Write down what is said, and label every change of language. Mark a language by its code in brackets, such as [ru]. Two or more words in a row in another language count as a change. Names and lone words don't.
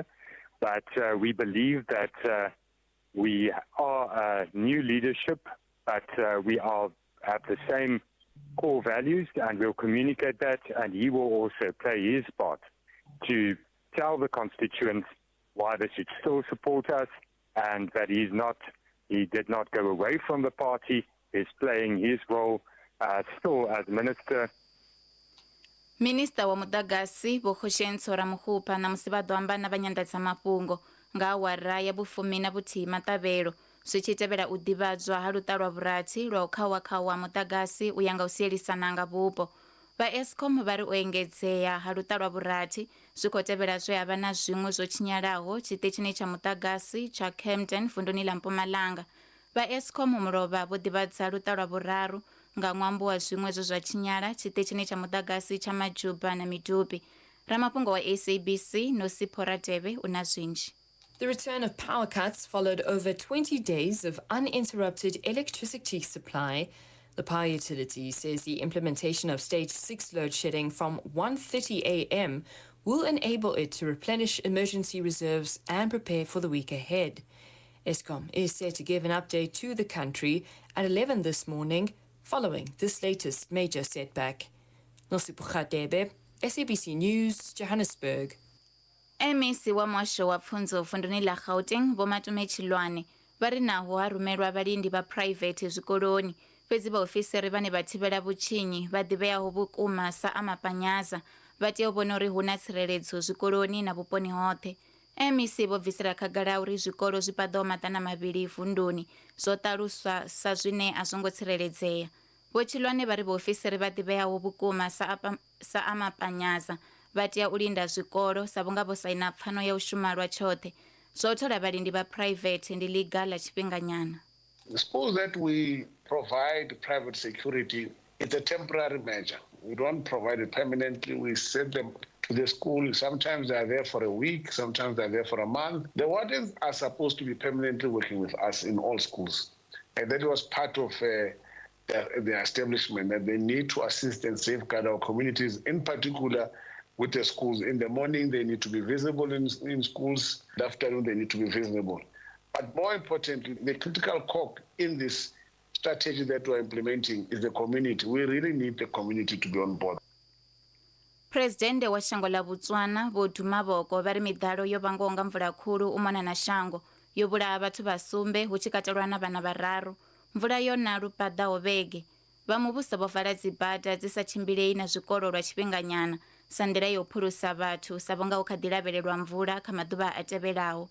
[en] But we believe that we are new leadership, but we have the same core values, and we'll communicate that, and he will also play his part to tell the constituents why they should still support us, and that he did not go away from the party. He's playing his role still as minister. [ve] Minista wa mudagasi Bokoshenso Ramuhupa na musibado ambana banyandatsa mafhungo nga awara ya vhufumi na vhuthihi maṱavhelo zwi tshi tevhela u ḓivhadzwa ha luṱa lwa vhurathi lwa u khawakhawa mudagasi u ya nga u sielisana nga vhupo. Vha Eskom vha ri u engedzea ha luṱa lwa vhurathi zwi khou tevhela zwe havha na zwiṅwe zwo tshinyalaho tshiṱitshini tsha mudagasi tsha Kempton vunḓuni ḽa Mpumalanga. Vha Eskom mulovha vho ḓivhadza luṱa lwa vhuraru nga ṅwambo wa zwiṅwe zwo zwa tshinyala tshiṱitshini tsha mudagasi tsha Majuba na Midupi. Ramafhungo wa SABC Nosipho Radebe una zwinzhi. [en] The return of power cuts followed over 20 days of uninterrupted electricity supply. The power utility says the implementation of stage 6 load shedding from 1:30 a.m. will enable it to replenish emergency reserves and prepare for the week ahead. Eskom is set to give an update to the country at 11 this morning following this latest major setback. Nosipho Radebe, SABC News, Johannesburg. [ve] MEC wa Mwasho wa Pfunzo vunḓuni ḽa Gauteng Vho Matumechilwane vha ri naho ha rumelwa vhalindi vha private zwikoloni fhedzi vhaofisiri vhane vha thivhela vhutshinyi vha ḓivheaho vhukuma sa amapanyaza vha tea u vhona uri hu na tsireledzo zwikoloni na vhuponi hoṱhe. MEC vho bvisela khagala uri zwikolo zwi paḓaho maḓana mavhili vunḓuni zwo ṱaluswa sa zwine a zwo ngo tsireledzea. Vho Chilwane vha ri vhaofisiri vha ḓivheaho vhukuma sa amapanyaza vha tea u linda zwikolo sa vhunga vho saina pfano ya u shuma lwa tshoṱhe. Zwa u thola vhalindi vha private ndi ḽiga ḽa tshifhinganyana. [en] Suppose that we provide private security, it's a temporary measure. We don't provide it permanently. We send them to the school. Sometimes they are there for a week, sometimes they are there for a month. The wardens are supposed to be permanently working with us in all schools. And that was part of the establishment, that they need to assist and safeguard our communities, in particular with the schools. In the morning, they need to be visible in schools. In the afternoon, they need to be visible. But more importantly, the critical cog in this strategy that we're implementing is the community. We really need the community to be on board. [ve] President wa shango ḽa Botswana Vho Dumaboko vha ri miḓalo yo vhangwaho nga mvula khulu u mona na shango yo vhulaha vhathu vha sumbe hu tshi katelwa na vhana vhararu. Mvula yo na lu paḓaho vhege. Vha muvhuso vho vala dzibada dzi sa tshimbilei na zwikolo lwa tshifhinganyana sa nḓila yo phulusa vhathu sa vhunga hu kha ḓi lavhelelwa mvula kha maḓuvha a tevhelaho.